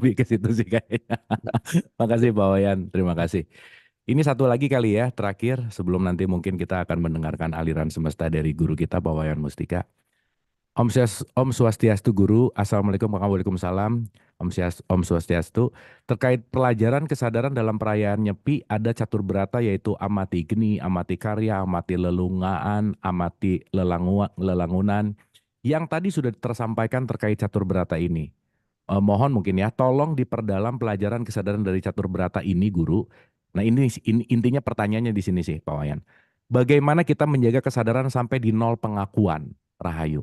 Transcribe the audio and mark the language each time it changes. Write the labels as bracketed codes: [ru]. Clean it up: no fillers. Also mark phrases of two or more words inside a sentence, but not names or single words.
[id] Lebih ke situ sih kayaknya. Makasih Pak Wayan, terima kasih. Ini satu lagi kali ya, terakhir sebelum nanti mungkin kita akan mendengarkan aliran semesta dari guru kita Pak Wayan Mustika. [ban] Om Swastiastu Guru, [ar] Assalamualaikum Waalaikumsalam, [ban] Om Swastiastu. [id] Terkait pelajaran kesadaran dalam perayaan Nyepi ada [ban] catur berata [id] yaitu [ban] amati geni, amati karya, amati lelungaan, amati lelangunan. [id] Yang tadi sudah tersampaikan terkait [ban] catur berata [id] ini. Mohon mungkin ya, tolong diperdalam pelajaran kesadaran dari [ban] catur berata [id] ini Guru. Nah ini intinya pertanyaannya di sini sih Pak Wayan. Bagaimana kita menjaga kesadaran sampai di nol pengakuan? Rahayu.